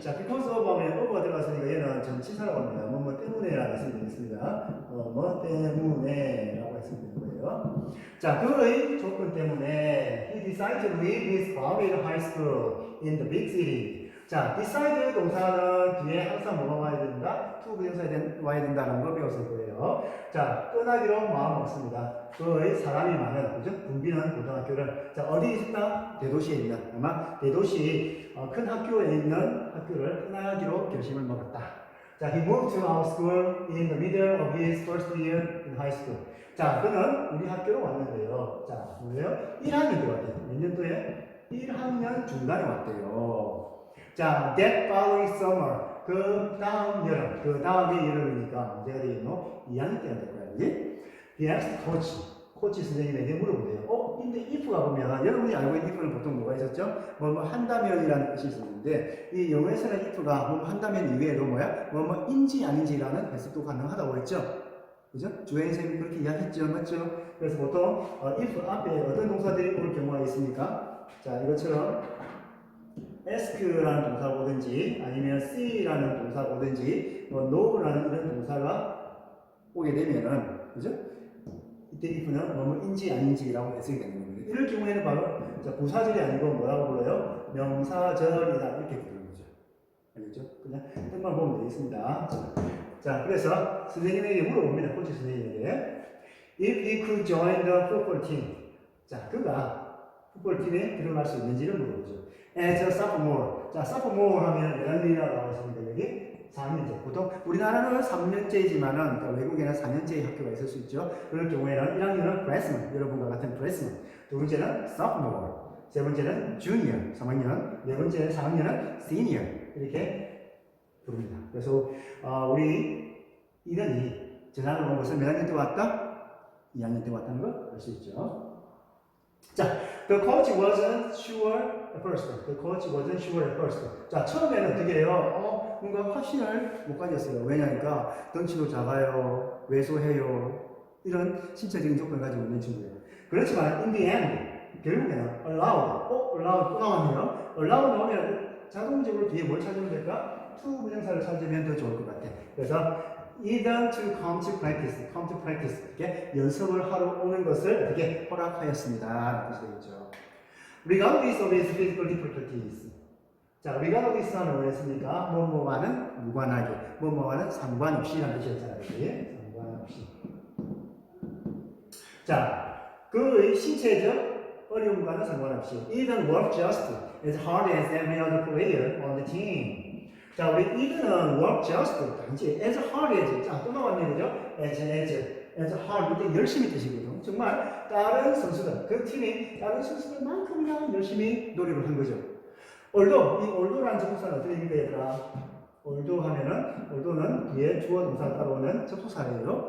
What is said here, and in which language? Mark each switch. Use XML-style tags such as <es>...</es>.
<ko>자, because of 하면 of가 들어갔으니까 얘는 전치사라고 합니다. 뭐 때문에라고 했으면 되겠습니다. 뭐 때문에라고 했으면 되는 거예요. 자, 그의 조건 때문에</ko> <en>he decided to leave his private high school in the big city.</en> <ko>자, decide 동사는 뒤에 항상 뭐가 와야 된다? to 부정사에 와야 된다는 걸 배웠을 거예요. 자, 떠나기로 마음 먹습니다. 그의 사람이 많은, 그죠? 붐비는 고등학교를. 자, 어디 있다? 대도시에 있는, 아마 대도시 큰 학교에 있는 학교를 떠나기로 결심을 먹었다.</ko> <en>자, he moved to our school in the middle of his first year in high school.</en> <ko>자, 그는 우리 학교로 왔는데요. 자, 뭐예요? 1학년 때 왔대요. 몇 년도에? 1학년 중간에 왔대요.</ko> <en>자, that following summer.</en> <ko>그 다음 여름. 그 다음에 여름이니까 언제가 되겠노? 2학년 때가 될 거야, 그지?</ko> <en>He asked</en> <ko>코치 선생님에게 물어보대요. 근데 if가 보면 여러분이 알고 있는 if는 보통 뭐가 있었죠? 뭐 한다면이라는 뜻이 있었는데 이 영어에서는 if가 뭐 한다면 이외에도 뭐야? 인지 아닌지라는 해석도 가능하다고 했죠. 그죠? 조혜인 선생님이 그렇게 이야기했죠, 맞죠? 그래서 보통 if 앞에 어떤 동사들이 올 경우가 있습니까? 자, 이것처럼 ask라는 동사가 오든지 아니면 see라는 동사가 오든지 no라는 이런 동사가 오게 되면은 그죠? 이때 if는 뭐뭐인지 아닌지라고 해석이 되는 겁니다. 이럴 경우에는 바로 자, 부사절이 아니고 뭐라고 불러요? 명사절이다 이렇게 부르는 거죠. 알겠죠? 그냥 뜻만 보면 되겠습니다. 자, 그래서 선생님에게 물어봅니다. 코치 선생님에게</ko> <en>if he could join the football team.</en> <ko>자, 그가 풋볼팀에 들어갈 수 있는지를 물어보죠.</ko> <en>As a sophomore.</en> <ko>자, sophomore 하면 몇 학년이라고 나와 있습니까? 여기 4년제. 보통 우리나라는 3년제이지만은 그러니까 외국에는 4년제의 학교가 있을 수 있죠. 그럴 경우에는 1학년은 freshman, 여러분과 같은 freshman. 두 번째는 sophomore. 세 번째는 junior, 3학년. 네 번째, 4학년은 senior. 이렇게 부릅니다. 그래서 우리 이런이 전학을 온 것은 몇 학년 때 왔다? 2학년 때 왔다는 걸 알 수 있죠.</ko> <en>자, the coach wasn't sure at first. The coach wasn't sure at first.</en> <ko>자, 처음에는 어떻게 해요? 뭔가 확신을 못 가졌어요. 왜냐니까 덩치도 작아요, 왜소해요. 이런 신체적인 조건을 가지고 있는 친구예요. 그렇지만</ko> <en>in the end,</en> <ko>결국에는 allowed 또 나왔네요. allowed 나오면 자동적으로 뒤에 뭘 찾으면 될까? to 부정사를 찾으면 더 좋을 것 같아. 그래서</ko> <en>either to come to practice</en> <ko>이렇게 연습을 하러 오는 것을 어떻게 허락하였습니다. 뜻이 되겠죠.</ko> <en>regardless of his physical difficulties.</en> <ko>자, regardless 하는 뭐였습니까? 뭐뭐와는 무관하게, 뭐뭐와는 상관없이라는 뜻이었잖아요. 그게 상관없이. 자, 그의 신체적 어려움과는 상관없이</ko> <en>Eden worked just as hard as every other player on the team.</en> <ko>자, 우리 Eden은</ko> <en>work just</en> <ko>단지</ko> <en>as hard as</en> <ko>자, 또 나왔네 그죠?</ko> <en>as hard</en> <ko>이때 열심히 뜻이거든요. 정말 다른 선수들 그 팀이 다른 선수들만큼이나 열심히 노력을 한 거죠. although 이 although라는 접속사는 어떻게 됩니까 얘들아? althought는 뒤에 주어 동사 따라오는 접속사예요.</ko>